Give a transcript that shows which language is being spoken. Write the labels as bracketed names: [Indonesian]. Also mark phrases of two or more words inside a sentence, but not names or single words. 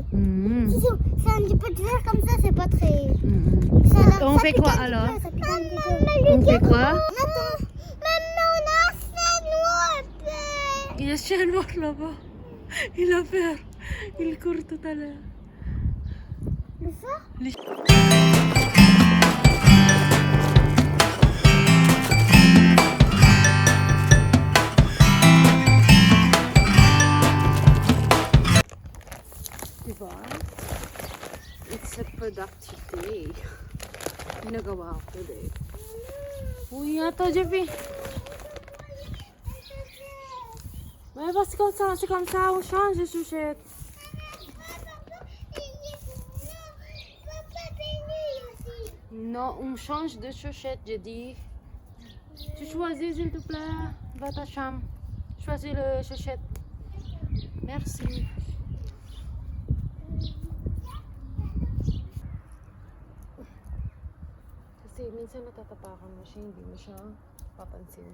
[French] Si c'est un petit peu de vert comme ça, c'est pas très. On fait quoi alors? On fait quoi? Maman, on a fait noir. Il y a un chien noir là-bas. Il a peur. Il court tout à l'heure. Le feu? [English] It's a productive day. [Filipino] Ginagawa ko today. Uy, ato, Jeffy. [French] Ouais, parce que c'est comme ça, on change de chaussette. Non, on change de chaussette, j'ai dit. Tu choisis, s'il te plaît. Va à ta chambre. Choisis le chaussette. Merci. [Filipino] Kasi minsan natatapakan mo siya, hindi mo siya papansin.